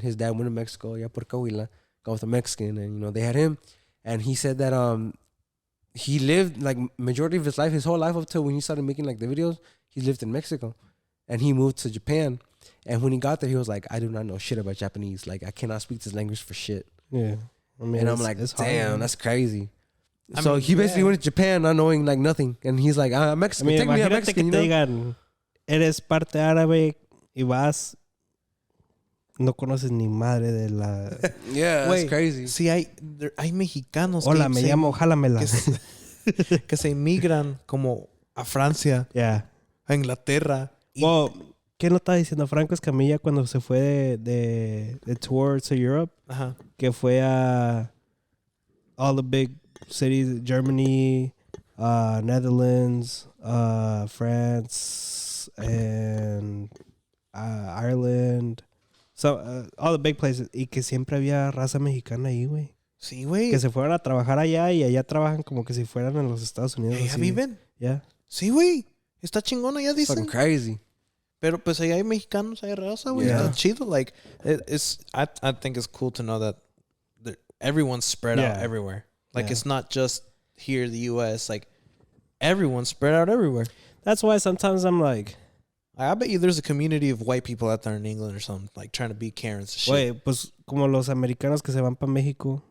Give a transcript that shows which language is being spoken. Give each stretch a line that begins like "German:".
English: His dad went to Mexico,
Spanish: por Coahuila,
English: got with a Mexican, and you know they had him, and he said that he lived like majority of his life, his whole life up till when he started making like the videos, he lived in Mexico, and he moved to Japan. And when he got there, he was like, I do not know shit about Japanese. Like, I cannot speak this language for shit. Yeah. I mean, and I'm like, damn, that's crazy. So he basically went to Japan not knowing like nothing. And he's like, I'm Mexican. Take me to Mexican,
Spanish: que te digan, eres parte árabe y vas, no conoces ni madre de la...
English: Yeah, that's crazy.
Spanish: Sí, hay mexicanos Hola, me llamo Jálamela. Que se emigran como a Francia, a Inglaterra.
English: Well,
Spanish: ¿Qué no estaba diciendo Franco Escamilla cuando se fue de tour
English: to Europe?
Spanish: Ajá. Que fue a
English: all the big cities, Germany, Netherlands, France, and Ireland. So, all the big places.
Spanish: Y que siempre había raza mexicana ahí, güey. Sí, güey. Que se fueron a trabajar allá y allá trabajan como que si fueran en los Estados Unidos. ¿Ya viven?
English: Yeah.
Spanish: Sí, güey. Está chingona, ya dicen.
English: Fucking crazy.
Spanish: Pero pues allá hay mexicanos, hay raza, güey.
English: Yeah.
Spanish: Está chido.
English: Like, I think it's cool to know that everyone's spread out everywhere. Like, it's not just here, the U.S. Like, everyone's spread out everywhere. That's why sometimes I'm like... I bet you there's a community of white people out there in England or something, like, trying to be Karens and shit.
Spanish: Güey, pues como los americanos que se van para México.